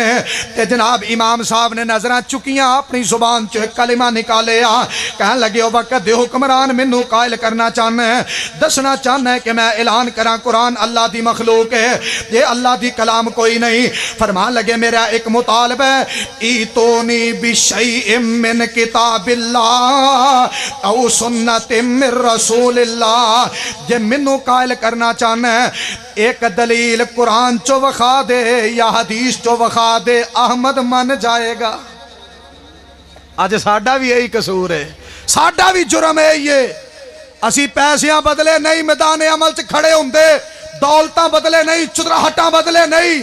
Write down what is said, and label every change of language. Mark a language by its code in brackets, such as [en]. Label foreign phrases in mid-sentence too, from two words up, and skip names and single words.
[pa] تے جناب امام صاحب نے نظر چکیاں، اپنی زبان چو اک کلمہ نکالے آ، کہن لگے او وقت دے حکمران مینوں قائل کرنا چاہنا ہے، دسنا چاہنا ہے کہ میں اعلان کرا قرآن اللہ دی مخلوق ہے، یہ اللہ دی کلام کوئی نہیں. فرمان لگے میرا اک مطالبہ ہے, [ar] ائتوني بشيء من كتاب الله أو سنة من رسول الله. [pa] جے مینوں قائل کرنا چاہنا ہے اک دلیل قرآن چو وکھا دے یا حدیث چو وکھا دے، احمد من جائے گا. اج ساڈا بھی یہی قصور ہے، ساڈا بھی جرم ہے یہ، اسی پیسیاں بدلے نہیں میدان عمل چ کھڑے ہوندے، دولتاں بدلے نہیں، چودراہٹاں بدلے نہیں.